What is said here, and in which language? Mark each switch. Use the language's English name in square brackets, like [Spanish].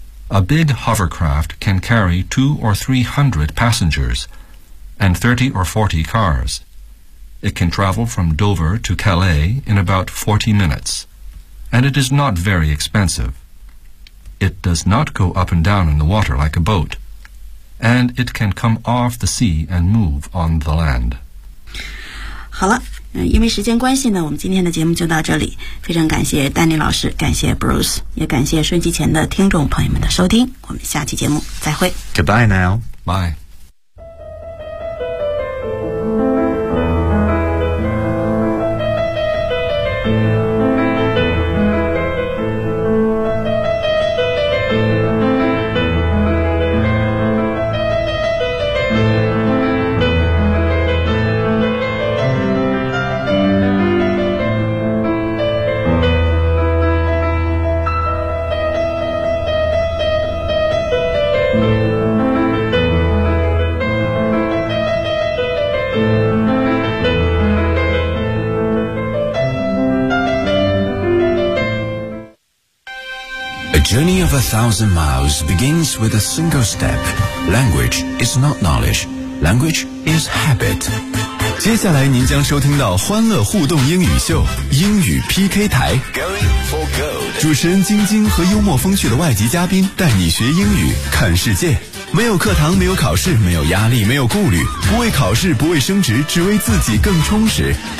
[English] A big hovercraft can carry 200 or 300 passengers and 30 or 40 cars. It can travel from Dover to Calais in about 40 minutes, and it is not very expensive. It does not go up and down in the water like a boat. And it can come off the sea and move on the land. [Chinese] 好了，因为时间关系呢，我们今天的节目就到这里。非常感谢丹尼老师，感谢 Bruce， 也感谢收音机前的听众朋友们的收听。我们下期节目再会。 [English] Goodbye now. Bye. A journey of 1,000 miles begins with a single step. Language is not knowledge. Language is habit. [Chinese] 接下来您将收听到欢乐互动英语秀英语 PK 台。 [English] Going for gold. [Chinese] 主持人晶晶和幽默风趣的外籍嘉宾带你学英语看世界。没有课堂，没有考试，没有压力，没有顾虑，不为考试，不为升职，只为自己更充实。